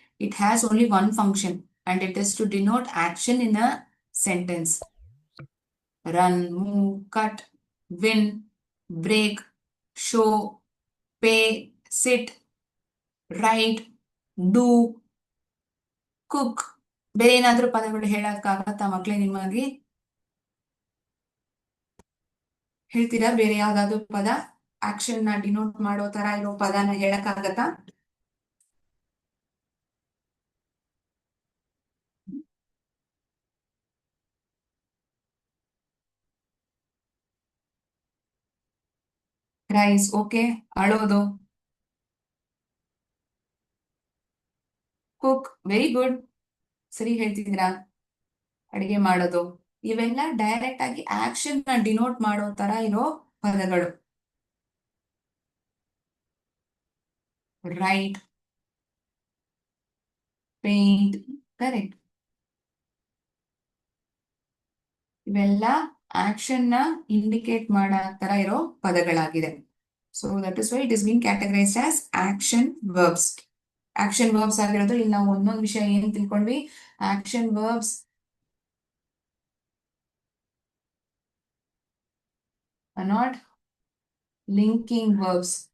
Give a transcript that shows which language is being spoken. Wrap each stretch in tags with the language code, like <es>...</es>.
<en>It has only one function, and it is to denote action in a sentence. Run, move, cut, win, break, show, pay, sit, write, do, cook.</en> <kn>ಬೇರೆ ಏನಾದ್ರೂ ಪದಗಳು ಹೇಳಕ್ಕಾಗತ್ತಾ ಮಕ್ಳೇ ನಿಮಗೆ? ಹೇಳ್ತೀರಾ ಬೇರೆ ಯಾವ್ದಾದ್ರು ಪದ action ನ ಡಿನೋಟ್ ಮಾಡೋ ತರ ಇರೋ ಪದನ ಹೇಳಕ್ಕಾಗತ್ತಾ? Rice, okay. ಅಳೋದು. Cook,</kn> <en>very good,</en> <kn>ಸರಿ ಹೇಳ್ತಿದ್ದೀರಾ. ಅಡಿಗೆ ಮಾಡೋದು. ಇವೆಲ್ಲ ಡೈರೆಕ್ಟ್ ಆಗಿ ಆಕ್ಷನ್ ನ ಡಿನೋಟ್ ಮಾಡೋ ತರ ಇರೋ ಪದಗಳು.</kn> <en>Right, paint, correct.</en> <kn>ಇವೆಲ್ಲ ಆಕ್ಷನ್ ನ ಇಂಡಿಕೇಟ್ ಮಾಡೋ ತರ ಇರೋ ಪದಗಳಾಗಿದೆ.</kn> <en>So that is why it is been categorised as action verbs.</en> <kn>Action verbs ಆಗಿರೋದು. ಇಲ್ಲಿ ನಾವು ಒಂದೊಂದು ವಿಷಯ ಏನ್ ತಿಳ್ಕೊಂಡ್ವಿ?</kn> <en>Action verbs are not linking verbs.</en>